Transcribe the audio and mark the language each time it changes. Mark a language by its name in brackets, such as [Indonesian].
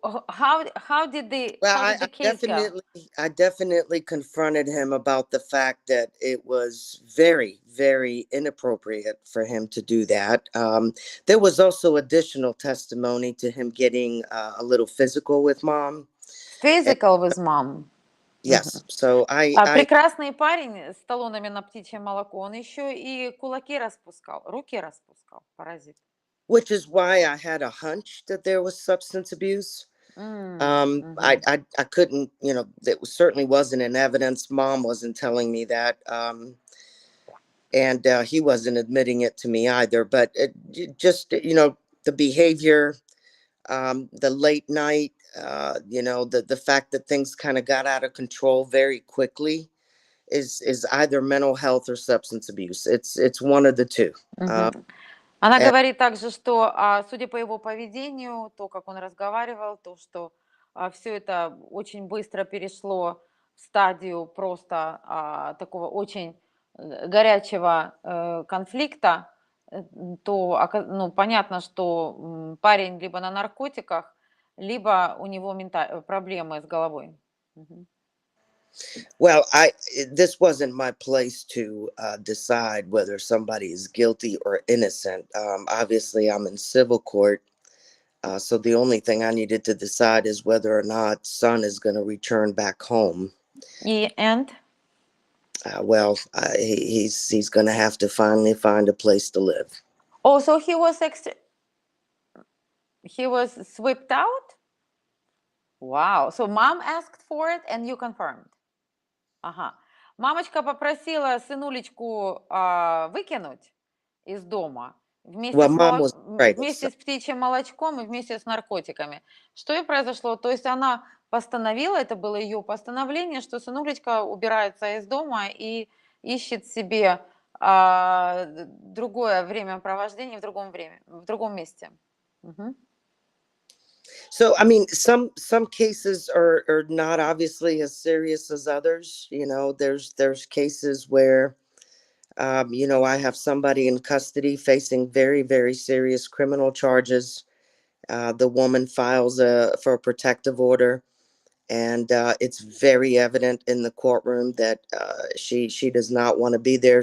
[English] How did the case go? I definitely confronted him about the fact that it was very, very inappropriate for him to do that. There was also additional testimony to him getting a little physical with mom. Physical with mom. Yes, so [Russian] Прекрасный парень с талонами на птичье молоко, он еще и кулаки распускал, руки распускал, паразит. [English] which is why I had a hunch that there was substance abuse. I couldn't, that certainly wasn't in evidence. Mom wasn't telling me that. And he wasn't admitting it to me either. But just, the behavior, the late night, the fact that things kind of got out of control very quickly is either mental health or substance abuse. It's one of the two. [Russian] Она говорит также, что, судя по его поведению, то, как он разговаривал, то, что все это очень быстро перешло в стадию просто такого очень горячего конфликта, то понятно, что парень либо на наркотиках, либо у него проблемы с головой. [English] Well, this wasn't my place to decide whether somebody is guilty or innocent. Obviously, I'm in civil court, so the only thing I needed to decide is whether or not son is going to return back home. And? Well, he's going to have to finally find a place to live. Oh, so he was swept out? Wow. So mom asked for it and you confirmed? [Russian] Ага. Мамочка попросила сынулечку выкинуть из дома вместе с птичьим молочком и вместе с наркотиками. Что и произошло? То есть она постановила, это было ее постановление, что сынулечка убирается из дома и ищет себе другое времяпровождение в другом месте. [English] So, I mean, some cases are not obviously as serious as others. There's cases where, I have somebody in custody facing very, very serious criminal charges. The woman files for a protective order, and it's very evident in the courtroom that she does not want to be there.